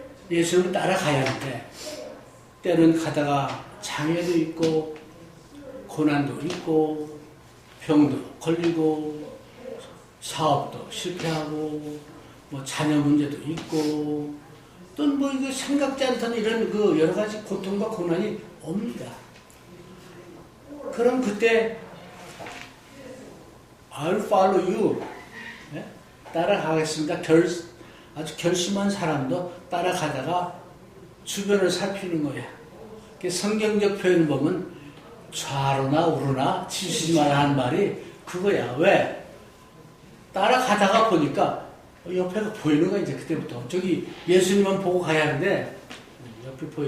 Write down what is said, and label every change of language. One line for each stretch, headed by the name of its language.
Korean: 예수님을 따라가야 하는데 때로는 가다가 장애도 있고 고난도 있고 병도 걸리고 사업도 실패하고 뭐 자녀 문제도 있고 또는 뭐 이거 생각지 않던 이런 그 여러 가지 고통과 고난이 옵니다. 그럼 그때
English: I'll follow you.
Korean: 네? 따라가겠습니다. 아주 결심한 사람도 따라가다가 주변을 살피는 거야. 성경적 표현을 보면 좌로나 우로나 치시지 마라 하는 말이 그거야. 왜? 따라가다가 보니까 옆에가 보이는 거야. 이제 그때부터 저기 예수님만 보고 가야 하는데 옆에 보여.